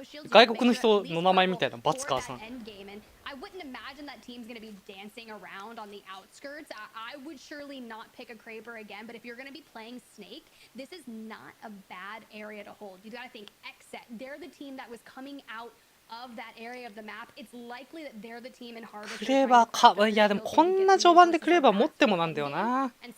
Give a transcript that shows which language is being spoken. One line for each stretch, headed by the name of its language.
Japanese: 外国の人の名前みたいなバツカーさん。
English: I wouldn't imagine that team's going to be dancing around on the outskirts. I would surely not pick a Kraber again, but if you're going to be playing Snake, this is not a bad area to hold. You got to think Xset. They're the team that was coming out of that area of the map. It's likely that they're the team in Harvest.
Japanese: クレバーか、いやでもこんな序盤でクレバー持ってもなんだよな。